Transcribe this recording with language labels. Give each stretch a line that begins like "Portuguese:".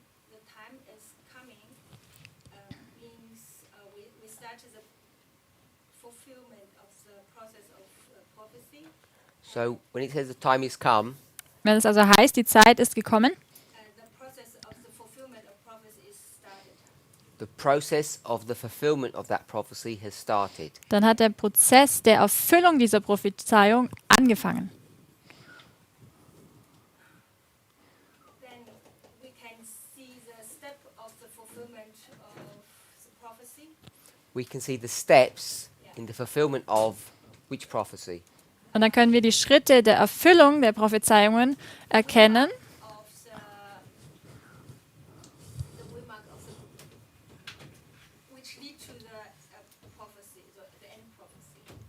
English: the time is coming means we started the fulfillment of the process of prophecy. So when it says the time is come,
German: Wenn es also heißt, die Zeit ist gekommen,
English: The process of the fulfillment of prophecy is started. the process of the fulfillment of that prophecy has started.
German: dann hat der Prozess der Erfüllung dieser Prophezeiung angefangen.
English: Then we can see the step of the fulfillment of the prophecy. We can see the steps in the fulfillment of which prophecy?
German: Und dann können wir die Schritte der Erfüllung der Prophezeiungen erkennen.
English: Of the remark of the which lead to the prophecy, the end prophecy.